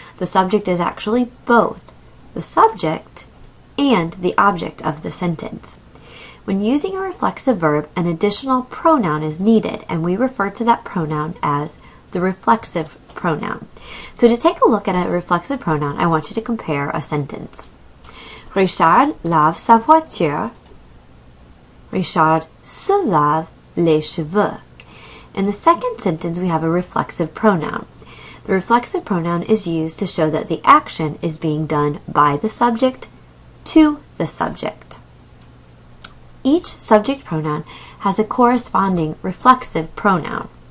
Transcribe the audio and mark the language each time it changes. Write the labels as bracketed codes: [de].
[en] The subject is actually both the subject and the object of the sentence. When using a reflexive verb, an additional pronoun is needed, and we refer to that pronoun as the reflexive pronoun. So to take a look at a reflexive pronoun, I want you to compare a sentence. [fr] Richard lave sa voiture. Richard se lave les cheveux. [en] In the second sentence, we have a reflexive pronoun. The reflexive pronoun is used to show that the action is being done by the subject to the subject. Each subject pronoun has a corresponding reflexive pronoun.